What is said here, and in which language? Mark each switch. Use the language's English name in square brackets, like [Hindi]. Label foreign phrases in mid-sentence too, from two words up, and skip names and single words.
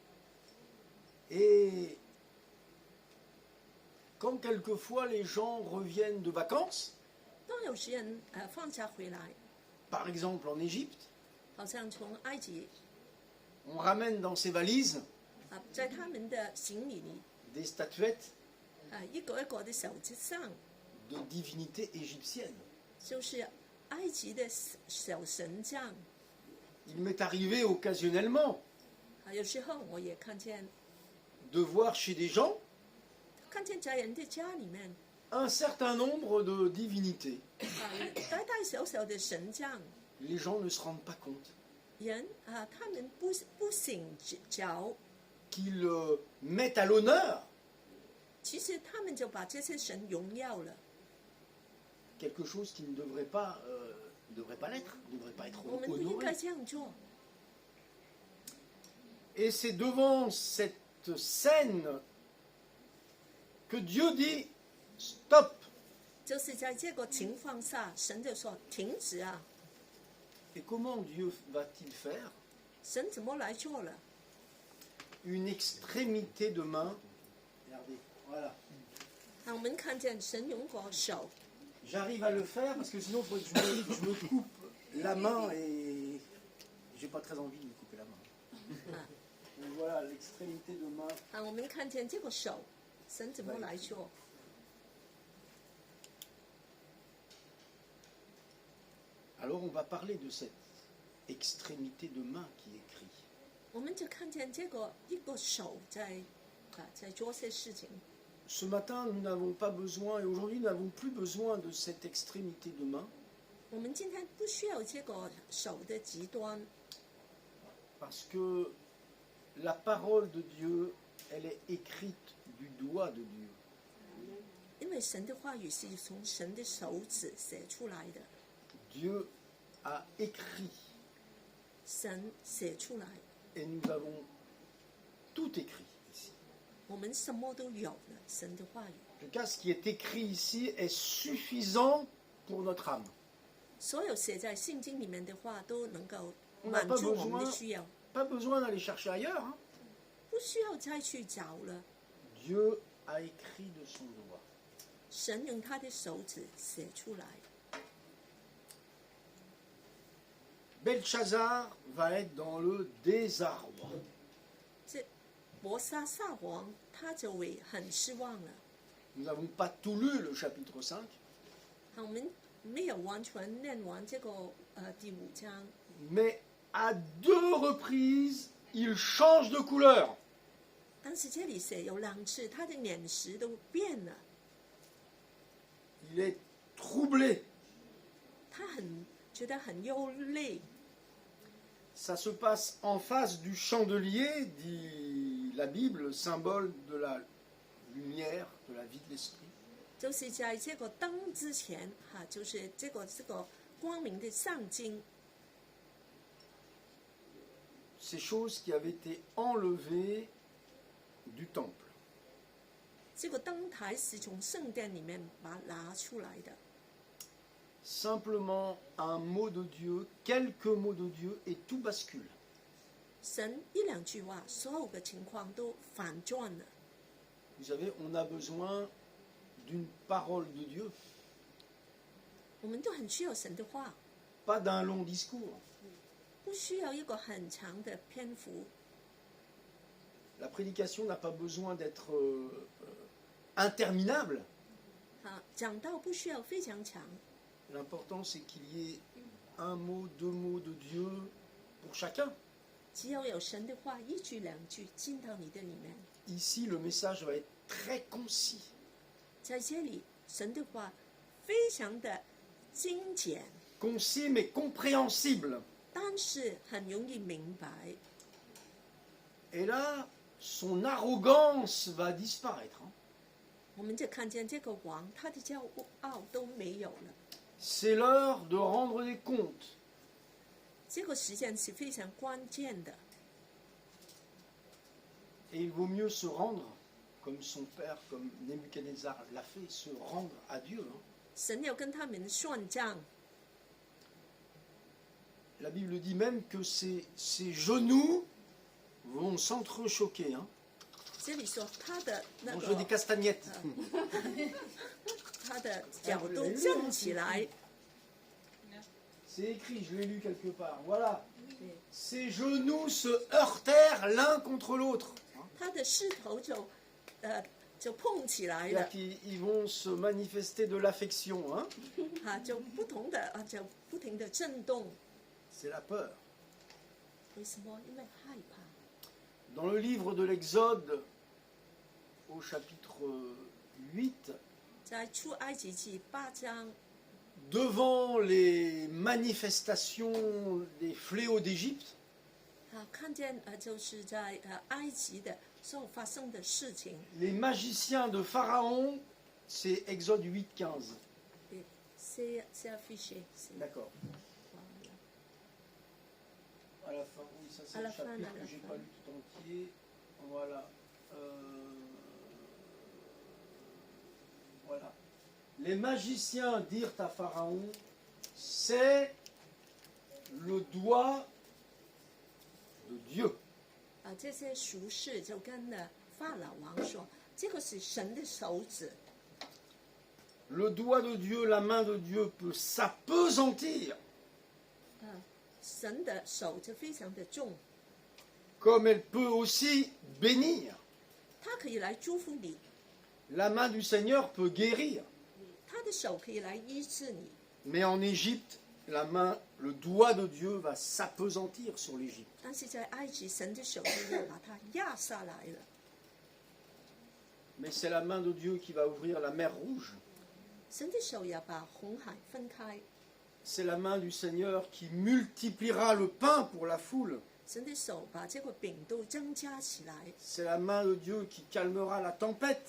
[French] Et quand quelquefois les gens reviennent de vacances, [Chinese] 当有些人放假回来， [French] par exemple en Égypte, [Chinese] 好像从埃及 [French] on ramène dans ses valises [Chinese] 在他们的行李里 [French] des statuettes [Chinese] 一个一个的手指上 [French] de divinités égyptiennes. [Chinese] 就是埃及的小神像。 [French] Il m'est arrivé occasionnellement [Chinese] 有时候我也看见 [French] de voir chez des gens [Chinese] 在人的家里面 [French] un certain nombre de divinités. [Chinese] 大大小小的神像， [French] Les gens ne se rendent pas compte [Chinese] 人他们不醒觉， [French] qu'ils mettent à l'honneur [Chinese] 其实他们就把这些神荣耀了。 [French] quelque chose qui ne devrait pas l'être, ne devrait pas être [Chinese] 我们不应该 [French] honoré. [Chinese] 这样做。 [French] Et c'est devant cette scène que Dieu dit stop. [Chinese] 就是在这个情况下，神就说停止啊！ [French] Et comment Dieu va-t-il faire? [Chinese] 神怎么来做了？ [French] Une extrémité de main. Regardez, voilà. [Chinese] 我们看见神用过手， [French] J'arrive à le faire parce que sinon il faut que je me coupe la main et j'ai pas très envie de me couper la main. Donc voilà l'extrémité de main. [Chinese] 我们看见这个手，神怎么来做？ [French] Alors on va parler de cette extrémité de main qui écrit. [Chinese] 我们就看见这个一个手在做些事情。 [French] Ce matin, nous n'avons pas besoin, et aujourd'hui, nous n'avons plus besoin de cette extrémité de main, [Chinese] 我们今天不需要这个手的极端， [French] parce que la parole de Dieu, elle est écrite du doigt de Dieu. [Chinese] 因为神的话语是从神的手指写出来的， [French] Dieu a écrit, [Chinese] 神写出来， [French] et nous avons tout écrit ici. [Chinese] 我们什么都有了。神的话语， [French] En tout cas, ce qui est écrit ici est suffisant pour notre âme. [Chinese] 所有写在圣经里面的话都能够 [French] On n'a [Chinese] 满 [French] pas [Chinese] 足我们的 [French] besoin, [Chinese] 需要， [French] pas besoin d'aller chercher ailleurs. Hein. [Chinese] 不需要再去找了。 [French] Dieu a écrit de son doigt. [Chinese] 神用他的手指写出来。 [French] Belshazzar va être dans le désarroi. [Chinese] 这伯沙撒王他就会很失望了。 [French] Nous n'avons pas tout lu le chapitre 5, [Chinese] 我们没有完全念完这个第5章， [French] mais à 2 reprises, il change de couleur. [Chinese] 但是这里写有2次，他的脸色都变了， [French] Il est troublé. [Chinese] 他觉得很忧虑。 [French] Ça se passe en face du chandelier, dit la Bible, symbole de la lumière, de la vie de l'esprit. [Chinese] 就是在这个灯之前，就是这个光明的象征。 [French] Ces choses qui avaient été enlevées du temple. [Chinese] 这个灯台是从圣殿里面把它拿出来的， [French] Simplement un mot de Dieu, quelques mots de Dieu, et tout bascule. [Chinese] 神1-2句话，所有的情况都反转了。 [French] Vous savez, on a besoin d'une parole de Dieu, [Chinese] 我们都很需要神的话， [French] pas d'un long discours. [Chinese] 不需要一个很长的篇幅。 [French] La prédication n'a pas besoin d'être interminable. [Chinese] 讲道不需要非常长， [French] L'important, c'est qu'il y ait un mot, 2 mots de Dieu pour chacun. [Chinese] 只要有神的话1句2句进到你的里面。 [French] Ici, le message va être très concis. [Chinese] 在这里，神的话非常的精简， [French] Concis mais compréhensible. [Chinese] 但是很容易明白。 [French] Et là, son arrogance va disparaître. [Chinese] 我们就看见这个王，他的骄傲都没有了。 [French] C'est l'heure de rendre des comptes. [Chinese] 这个时间是非常关键的， [French] Et il vaut mieux se rendre, comme son père, comme Nebuchadnezzar l'a fait, se rendre à Dieu. [Chinese] 神要跟他们算账。 [French] La Bible dit même que ses genoux vont s'entrechoquer. [Chinese] 这里说他的那 [French] On [Chinese] 个 [French] joue des castagnettes. [Chinese] 他的脚都站起来， [French] C'est écrit, je l'ai lu quelque part. Voilà. Ses genoux se heurtèrent l'un contre l'autre. [Chinese] 他的势头就碰起来了 [French] C'est-à-dire，qu'ils vont se manifester de l'affection. [Chinese] 就不同的就不停的震动。 [French] C'est la peur. [Chinese] 为什么？因为害怕。 [French] Dans le livre de l'Exode, au chapitre 8, [Chinese] 在出埃及记8章， [French] devant les manifestations des fléaux d'Égypte, [Chinese] 看见就是在埃及的时候发生的事情。 [French] les magiciens de Pharaon, c'est Exode 8,15. C'est affiché. D'accord. À la fin, oui, ça c'est À le la fin, chapitre à la que j'ai fin. pas lu tout entier. Voilà. Voilà. Les magiciens dirent à Pharaon, c'est le doigt de Dieu. [Chinese] 这些术士就跟法老王说，这个是神的手指。 [French] Le doigt de Dieu, la main de Dieu peut s'appesantir [Chinese] 神的手就非常的重， [French] comme elle peut aussi bénir. [Chinese] 他可以来祝福你， [French] La main du Seigneur peut guérir. [Chinese] 他的手可以来医治你。 [French] Mais en Égypte, la main, le doigt de Dieu va s'appesantir sur l'Égypte. [Chinese] 但是在埃及，神的手就要把它压下来了。 [French] Mais c'est la main de Dieu qui va ouvrir la mer Rouge. [Chinese] 神的手要把红海分开， [French] C'est la main du Seigneur qui multipliera le pain pour la foule. [Chinese] 神的手把这个饼都增加起来， [French] C'est la main de Dieu qui calmera la tempête.